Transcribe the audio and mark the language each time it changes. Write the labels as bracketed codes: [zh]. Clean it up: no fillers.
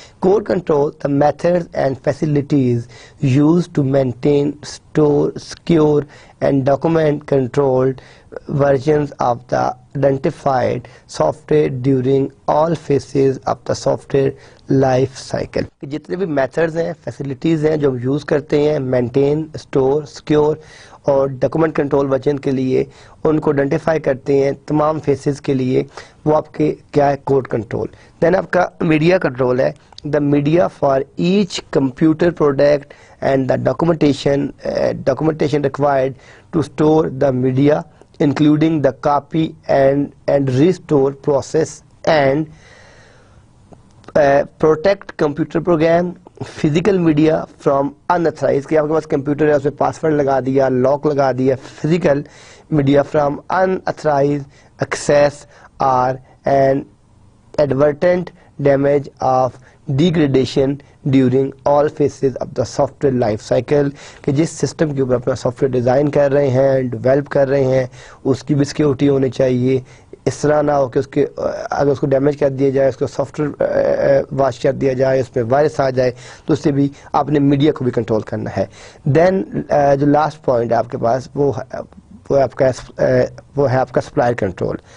[en] Code control, the methods and facilities use to maintain, store, secure and document controlled versions of the identified software during all phases of the software life cycle. [ur] جتنے بھی methods ہیں, facilities ہیں جو ہم use کرتے ہیں maintain, store, secure اور document control version کے لیے, ان کو آئیڈینٹیفائی کرتے ہیں تمام فیسز کے لیے, وہ آپ کے کیا ہے کوڈ کنٹرول. دین آپ کا میڈیا کنٹرول ہے, [en] the media for each computer product and the documentation required to store the media including the copy and restore process and protect computer program physical media from unauthorized, [ur] کہ آپ کے پاس computer ہے اس میں password لگا دیا، lock لگا دیا. [en] Physical media from انتھرائز access are N advertent damage of degradation during all phases of the software life cycle. [ur] کہ جس سسٹم کے اوپر اپنا سافٹ ویئر ڈیزائن کر رہے ہیں، ڈیولپ کر رہے ہیں، اس کی بھی سیکیورٹی ہونی چاہیے. اس طرح نہ ہو کہ اس کے اگر اس کو ڈیمیج کر دیا جائے، اس کو سافٹ ویئر واش کر دیا جائے، اس میں وائرس آ جائے، تو اس سے بھی آپ نے میڈیا کو بھی کنٹرول کرنا ہے. دین جو لاسٹ پوائنٹ ہے آپ کے پاس وہ ہے آپ کا سپلائر کنٹرول.